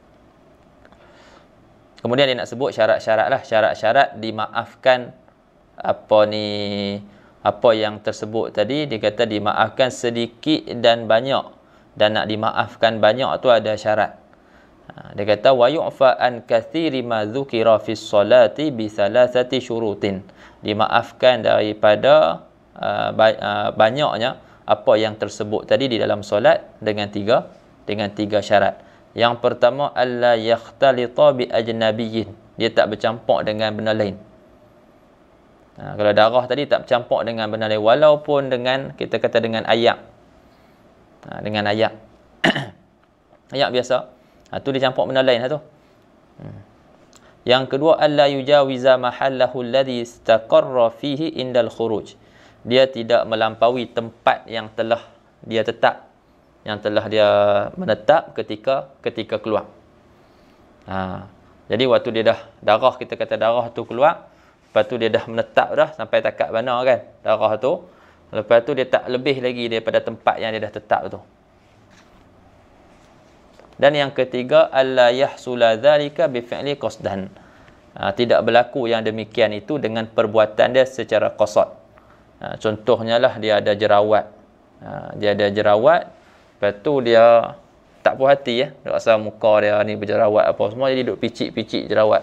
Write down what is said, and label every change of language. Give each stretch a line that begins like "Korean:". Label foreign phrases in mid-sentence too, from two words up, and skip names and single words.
Malay: Kemudian dia nak sebut syarat-syarat lah. Syarat-syarat dimaafkan apa yang tersebut tadi. Dia kata dimaafkan sedikit dan banyak. Dan nak dimaafkan banyak tu ada syarat. Dia kata
Arabic: ويعفى عن كثير ما ذكر في الصلاة بثلاثة شروط.
Malay: Dimaafkan daripada banyaknya apa yang tersebut tadi di dalam solat dengan tiga syarat. Yang pertama,
Arabic: ألا يختلط بأجنبي,
Malay: dia tak bercampur dengan benda lain. Kalau darah tadi tak bercampur dengan benda lain, walaupun dengan kita kata dengan ayak. Dengan ayak. Ayak biasa. Tu dia campur benda lain tu. Yang kedua,
Arabic: ألا يجاوز محله الذي استقر فيه عند الخروج.
Malay: Dia tidak melampaui tempat yang telah dia tetap, yang telah dia menetap ketika keluar. Jadi waktu dia dah darah, kita kata darah tu keluar, lepas tu dia dah menetap dah sampai takat mana kan darah tu, lepas tu dia tak lebih lagi daripada tempat yang dia dah tetap tu. Dan yang ketiga,
Arabic: ألا يحصل ذلك بفعل قصدا.
Malay: Tidak berlaku yang demikian itu dengan perbuatan dia secara qasad. Contohnya lah dia ada jerawat. Dia ada jerawat, Lepas tu dia tak puas hati dia rasa muka dia ni berjerawat apa semua, jadi duk picit-picit jerawat.